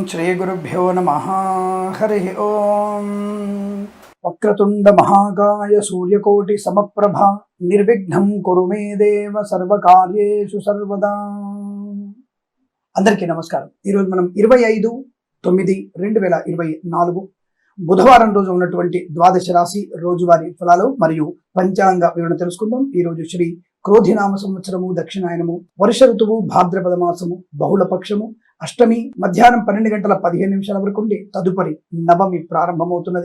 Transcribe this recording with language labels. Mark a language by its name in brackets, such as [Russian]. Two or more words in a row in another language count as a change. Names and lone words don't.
[Sanskrit] श्रीगुरुभ्यो नमः। हरिः ओम। वक्रतुंड महाकाय सूर्यकोटि समप्रभा निर्विघ्नं कुरु मे देव सर्वकार्येषु सर्वदा। [Telugu] అందరికీ నమస్కారం। ఈ రోజు మనం 25/9/2024 బుధవారం రోజు ఉన్నటువంటి ద్వాదశ రాశి రోజువారీ ఫలాలు మరియు పంచాంగ వివరణ తెలుసుకుందాం। ఈ రోజు శ్రీ క్రోధినామ సంవత్సరము దక్షిణాయనము వర్ష ఋతువు భాద్రపద మాసము బహుళ పక్షము అష్టమి మధ్యాహ్నం 12:15 వరకు ఉండి తదుపరి నవమి ప్రారంభమవుతున్నది।